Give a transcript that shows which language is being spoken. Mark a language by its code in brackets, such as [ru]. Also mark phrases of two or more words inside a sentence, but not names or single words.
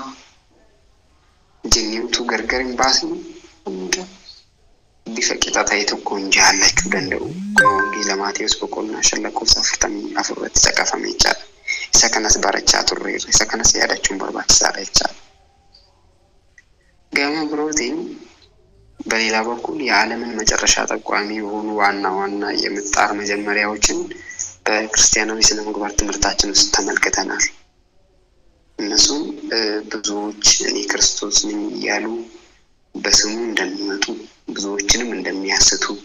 [om] Jennee utuu gargar hin baasne hunda bifa qixa ta'e tokkoon jaallachuu danda'u. Kun wangeela Maatewos 5:44 irratti caqafamee jira. Isa kanas barachaa turreerra. Isa kanas yaadachuun barbaachisaadha jechaadha. Gama birootiin [am] በሌላ በኩል የዓለምን መጨረሻ ጠቋሚ የሆኑ ዋና ዋና የምጣር መጀመሪያዎችን በክርስቲያናዊ ስነ ምግባር ትምህርታችን ውስጥ ተመልክተናል። እነሱም ብዙዎች እኔ ክርስቶስ ነኝ እያሉ በስሙ እንደሚመጡ ብዙዎችንም እንደሚያስቱ